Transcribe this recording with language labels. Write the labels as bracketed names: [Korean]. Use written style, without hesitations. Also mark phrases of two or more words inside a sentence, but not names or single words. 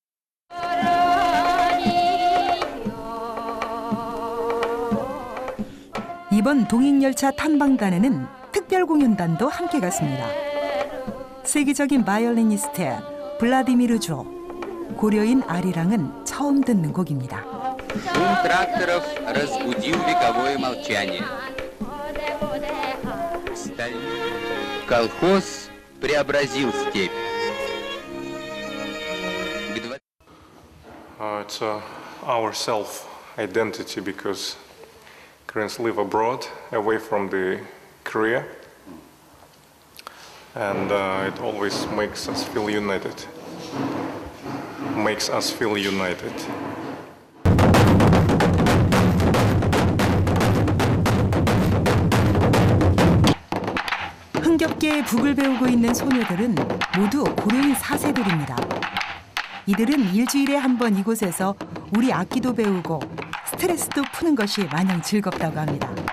[Korean] 이번 동행열차 탐방단에는 특별 공연단도 함께 갔습니다. 세계적인 바이올리니스트 블라디미르 조, 고려인 아리랑은 처음 듣는 곡입니다. [Russian] Шум тракторов разбудил вековое молчание. Колхоз преобразил степь. [English] It's our self-identity because Koreans live abroad, away from the Korea, and it always makes us feel united. Makes us feel united. [Korean] 흥겹게 북을 배우고 있는 소녀들은 모두 고려인 4세들입니다. 이들은 일주일에 한 번 이곳에서 우리 악기도 배우고 스트레스도 푸는 것이 마냥 즐겁다고 합니다.